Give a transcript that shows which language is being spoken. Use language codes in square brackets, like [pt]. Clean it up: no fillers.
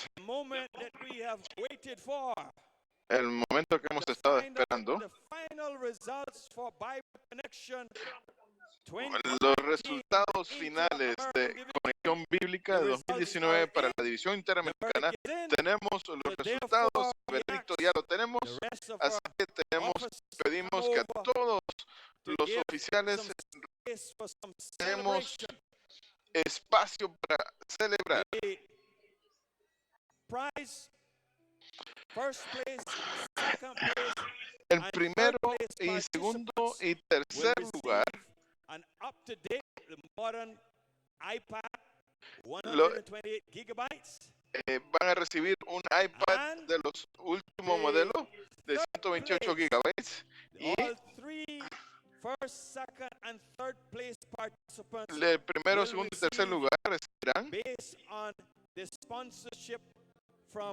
[en] the moment that we have waited for. [es] el momento que hemos estado esperando, [en] The final results for Bible Connection [es] los resultados finales de Conexión Bíblica de 2019 para la División Interamericana. Tenemos los resultados, el veredicto ya lo tenemos, así que pedimos que a todos los oficiales tenemos espacio para celebrar. [en] Prize, first place, second place, [es] El primero y segundo y tercer lugar, [en] an up-to-date modern iPad, 128 gigabytes, [es] van a recibir un iPad de los últimos modelos de 128 gigabytes y [en] all three first, second, and third place participants [es] el primero, [en] will [es] segundo y tercer [en] receive, [es] lugar recibirán, [en] based on the sponsorship from